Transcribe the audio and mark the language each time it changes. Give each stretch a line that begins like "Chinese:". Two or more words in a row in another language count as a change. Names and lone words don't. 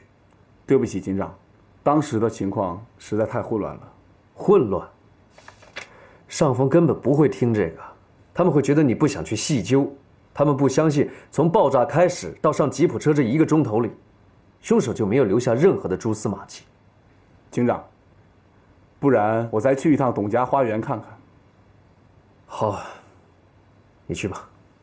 Chinese: 對不起，警長，當時的情況實在太混亂了。混亂？上峰根本不會聽這個，他們會覺得你不想去細究，他們不相信從爆炸開始到上吉普車這1個鐘頭裡，兇手就沒有留下任何的蛛絲馬跡。警長，不然我再去一趟董家花園看看。好，你去吧。